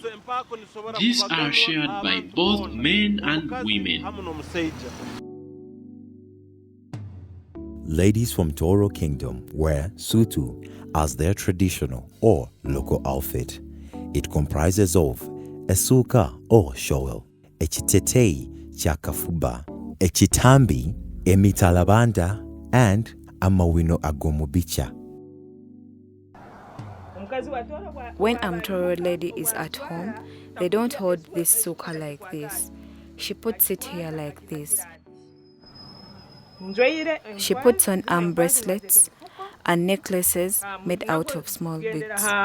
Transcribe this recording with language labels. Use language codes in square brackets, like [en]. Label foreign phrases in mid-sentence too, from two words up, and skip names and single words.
[en] These are shared by both men and women. Ladies from Tooro Kingdom wear Sutu as their traditional or local outfit. It comprises of a suka or shawl, a [ttj] chitetei chakafuba, [en] a chitambi, a mitalabanda, and a [ttj] mawino agomubicha. [en] When Tooro lady is at home, they don't hold this suka like this. She puts it here like this. She puts on arm bracelets and necklaces made out of small beads.